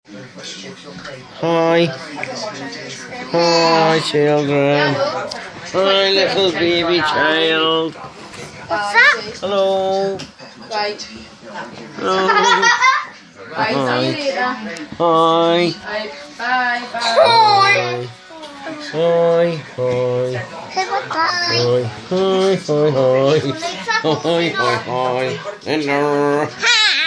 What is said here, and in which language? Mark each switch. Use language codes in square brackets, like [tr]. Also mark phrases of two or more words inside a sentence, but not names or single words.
[en] Hi. Hi, children. Hi, little baby child. What's up? Hello. Right. Hello. Right, see you later. Hi. Bye. Bye. Hi. Hi. Hi. Say bye-bye. Hi. Hi. Hi. Hi. Hi. Hi. Hi. Hello. Hi.